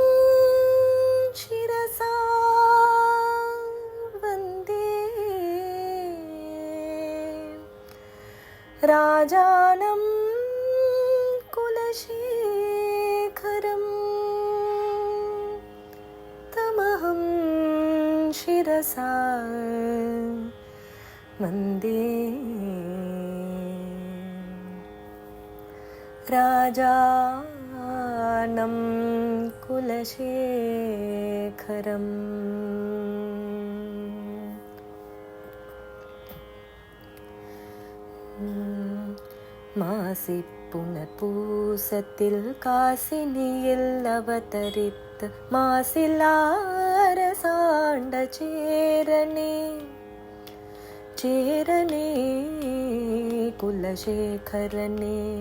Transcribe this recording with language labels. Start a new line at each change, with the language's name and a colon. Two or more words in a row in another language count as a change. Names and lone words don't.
Sanskrit: शिरसा वन्दे राजानं कुलशेखरं तमहं शिरसा वन्दे राजानं कुलशेखरम्।
Tamil: மாசி புனர்பூசத்தில் காசினியில் அவதரித்த மாசிலா அரசாண்ட சேரனே சேரனே குலசேகரனே.